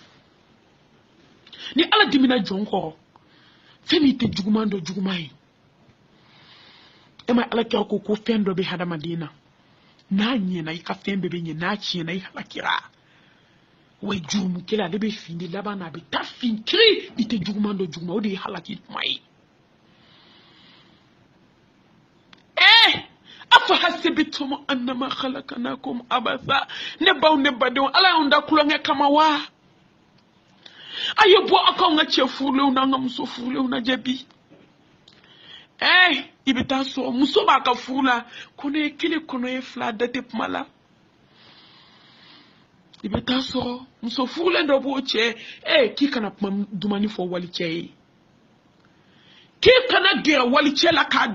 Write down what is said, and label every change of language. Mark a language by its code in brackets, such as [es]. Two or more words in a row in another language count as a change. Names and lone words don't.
[bm] ni ala dimina jɔn kɔrɔ fɛn min tɛ juguman dɔ juguman ye e ma ala kɛra ko fɛn dɔ bɛ hadamaden na n'a ɲɛna I ka fɛn bɛɛ bɛ ɲɛ n'a tiɲɛna I halakira way jurumu kela ale bɛ fini laban na a bɛ taa fin kiri I tɛ juguman dɔ juguman o de ye halaki kuma ye [ar] أفحسبتم أنما خلقناكم عبثا [bm] ne baw ne badenw ala y'anw da kulonkɛ kama wa a ye bɔ aw k'anw ka cɛ furulenw n'an ka muso furulenw lajɛ bi I bɛ taa sɔrɔ muso b'a ka furu la kɔnɔ ye kelen kɔnɔ ye fila da tɛ kuma la I bɛ taa sɔrɔ muso furulen dɔ b'o cɛ k'i kana kuma dumani fɔ walicɛ ye k'i kana gɛrɛ walicɛ la k'a